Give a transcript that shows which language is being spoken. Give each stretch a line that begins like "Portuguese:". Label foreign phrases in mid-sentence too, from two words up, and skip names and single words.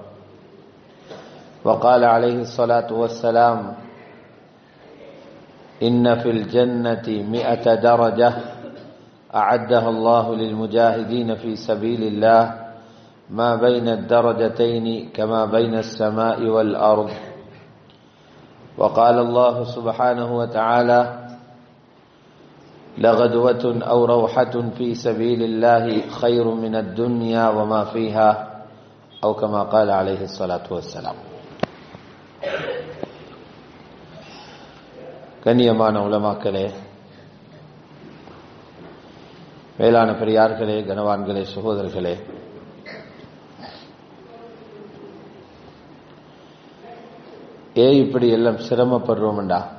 Arabic: وقال عليه الصلاة والسلام: إن في الجنة 100 درجة أعدها الله للمجاهدين في سبيل الله ما بين الدرجتين كما بين السماء والأرض. وقال الله سبحانه وتعالى: لغدوة أو روحة في سبيل الله خير من الدنيا وما فيها أو كما قال عليه الصلاة والسلام.
Tamil: கண்ணியமான உலமாக்களே, மேலான பெரியார்களே, கனவான்களே, சகோதரர்களே, இப்படி எல்லாம் சிரமப்படுறோம்டா?